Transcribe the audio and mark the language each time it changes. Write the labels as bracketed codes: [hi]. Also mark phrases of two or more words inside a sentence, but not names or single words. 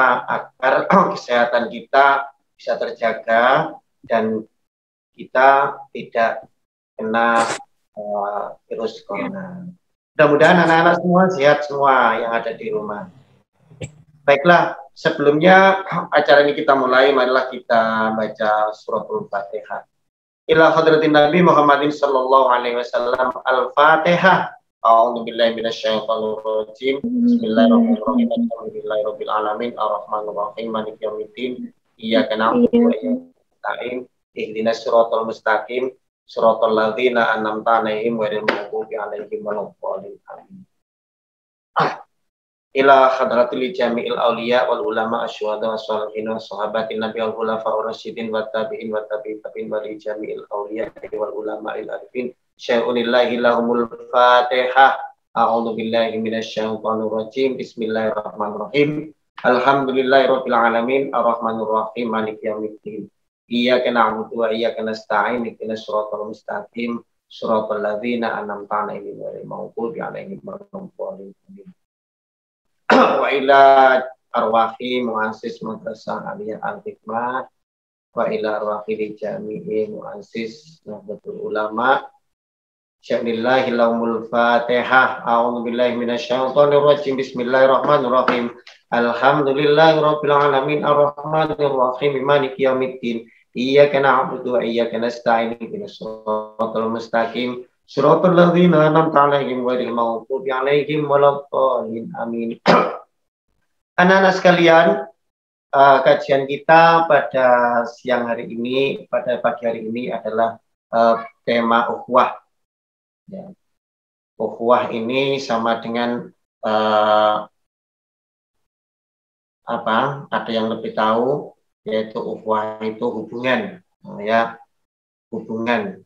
[id] Agar kesehatan kita bisa terjaga dan kita tidak kena virus corona. Mudah-mudahan anak-anak semua sehat semua yang ada di rumah. Baiklah, sebelumnya acara ini kita mulai, marilah kita baca suratul Fatihah. [ar] إلى حضرة النبي محمد صلى الله عليه وسلم. Al-Fatihah. أعوذ بالله من الشيطان الرجيم. بسم الله الرحمن الرحيم. الحمد لله رب العالمين الرحمن الرحيم مالك يوم الدين. إياك نعبد وإياك نستعين. اهدنا الصراط المستقيم. صراط الذين أنعمت عليهم غير المغضوب عليهم ولا الضالين. Amin. إلى حضرة جميع الأولياء والعلماء أشهدوا والسلامين وصحابة النبي والخلفاء الراشدين وتابعين وتابعين ولجميع الأولياء والعلماء العارفين شيء لله لهم الفاتحة. أعوذ بالله من الشيطان الرجيم. بسم الله الرحمن الرحيم. الحمد لله رب العالمين الرحمن الرحيم مالك يوم الدين. إياك نعبد وإياك نستعين اهدنا الصراط المستقيم صراط الذين أنعمت عليهم غير المغضوب عليهم ولا الضالين. وإلى أرواح مؤسس Madrasah Aliyah Al-Hikmah وإلى أرواح جميع مؤسس Nahdlatul Ulama شيء لله لهم الفاتحة. أعوذ بالله من الشيطان الرجيم. بسم الله الرحمن الرحيم. الحمد لله رب العالمين الرحمن الرحيم مالك يوم الدين. إياك نعبد وإياك نستعين اهدنا الصراط المستقيم. صراط الذين أنعمت عليهم غير المغضوب عليهم ولا الضالين. Amin. [id] Anak-anak sekalian, kajian kita pada siang hari ini, pada pagi hari ini adalah tema ukhuwah. Ya. Ukhuwah ini sama dengan ada yang lebih tahu, yaitu ukhuwah itu hubungan, ya, hubungan.